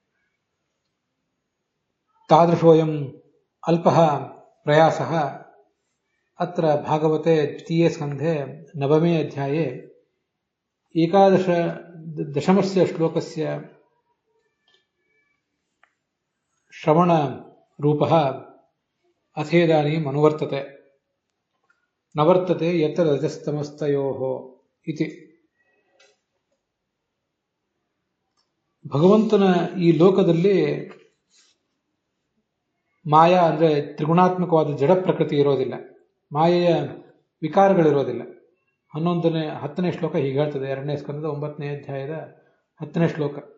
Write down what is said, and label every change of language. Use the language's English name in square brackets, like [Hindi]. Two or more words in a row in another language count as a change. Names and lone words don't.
[Sanskrit] तादृशोऽयम् अल्पः प्रयासः अत्र भागवते द्वितीये स्कन्धे नवमे अध्याये दशमस्य श्लोकस्य श्रवणरूपः अथेदानीम् अनुवर्तते। न वर्तते यत्र रजस्तमस्तयोः इति। [Kannada] ಭಗವಂತನ ಈ ಲೋಕದಲ್ಲಿ ಮಾಯಾ ಅಂದರೆ ತ್ರಿಗುಣಾತ್ಮಕವಾದ ಜಡ ಪ್ರಕೃತಿ ಇರೋದಿಲ್ಲ, ಮಾಯೆಯ ವಿಕಾರಗಳಿರೋದಿಲ್ಲ. 10ನೇ ಶ್ಲೋಕ ಹೀಗೆ ಹೇಳ್ತದೆ, 2ನೇ ಸ್ಕಂದದ 9ನೇ ಅಧ್ಯಾಯದ 10ನೇ ಶ್ಲೋಕ.